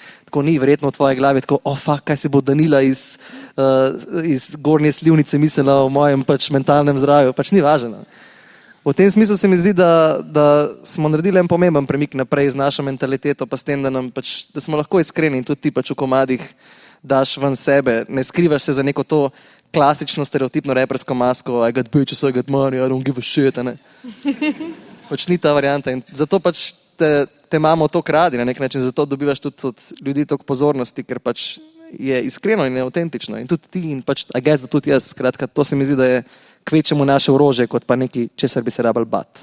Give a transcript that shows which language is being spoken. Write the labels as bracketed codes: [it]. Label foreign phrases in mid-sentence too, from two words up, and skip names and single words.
[sl] Tako ni verjetno v tvoji glavi, tako, fuck, kaj si bo Danila iz Gornje Slivnice mislila o mojem pač mentalnem zdravju, pač ni važno. V tem smislu se mi zdi, da smo naredili en pomemben premik naprej z našo mentaliteto, pa s tem, da smo lahko iskreni in tudi ti pač v komadih daš ven sebe, ne skrivaš se za neko to klasično stereotipno repersko masko, [en] I got bitches, I got money, I don't give a shit, [sl] ne. Pač ni ta varianta in zato pač te imamo toliko radi na nek način, zato dobivaš tudi od ljudi toliko pozornosti, ker pač je iskreno in autentično in tudi ti in pač, [en] I guess, [sl] da tudi jaz, skratka, to se mi zdi, da je kvečemu naše orožje, kot pa nekaj, česar bi se rabili bati.